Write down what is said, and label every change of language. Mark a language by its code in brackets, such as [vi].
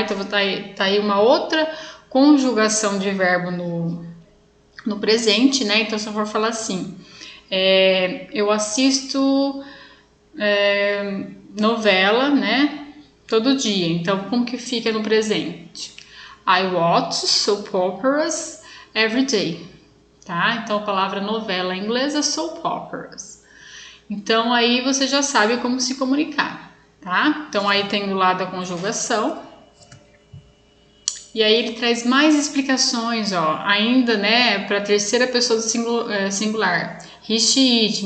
[pt] Então tá aí uma outra conjugação de verbo no presente, né? Então se eu for falar assim, eu assisto novela, né? Todo dia. Então, como que fica no presente? [en] I watch soap operas every day, tá? [pt] Então, a palavra novela em inglês é soap operas. Então, aí você já sabe como se comunicar, tá? Então, aí tem do lado a conjugação. E aí ele traz mais explicações, ó, ainda, né, para a terceira pessoa do singular. He, she, it.